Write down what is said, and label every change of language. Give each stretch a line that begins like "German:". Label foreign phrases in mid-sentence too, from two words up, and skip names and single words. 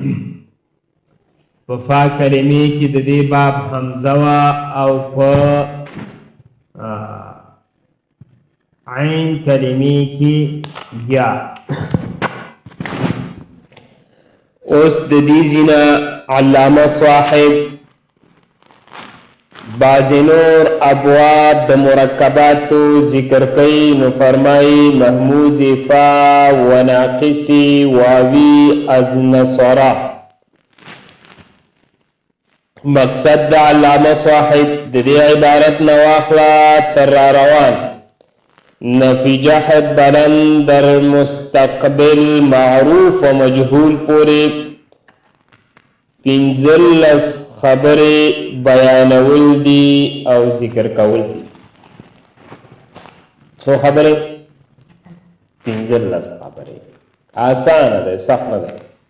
Pashto: په فا کلمې کې د دې باب حمزه وا او په عین کلمې کې یا. اوس د دې ځینا علامه صاحب بعض نور ابواب د مرکباتو ذکر کوي.
Persian: نو فرمایي محموز فا و ناقص واوی از نصرا.
Pashto: مقصد د علامه صاحب د دې عبارت نه واخله تر را روان
Persian: نفی جحد بلند در مستقبل معروف و مجهول
Pashto: پوری پنځلس خبرې بیانول دي او ذکر کول دي. څو خبرې؟ 15 خبرې. آسانه ده، سخت نه ده.